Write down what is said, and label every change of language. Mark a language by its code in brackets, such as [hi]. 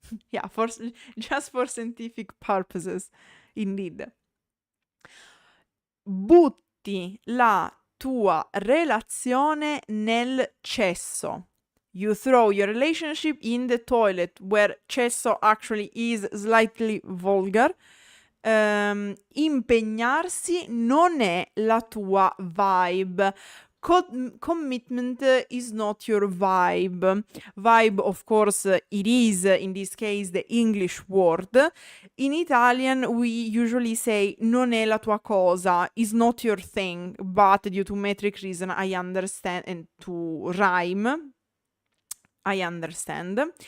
[en] Yeah, just for scientific purposes, indeed. [it] Butti la tua relazione nel cesso. [en] You throw your relationship in the toilet, where cesso actually is slightly vulgar. [it] Impegnarsi non è la tua vibe. [en] Commitment is not your vibe. Vibe, of course, it is, in this case, the English word. In Italian, we usually say [it] non è la tua cosa, [en] is not your thing, but due to metric reason, I understand, and to rhyme, I understand.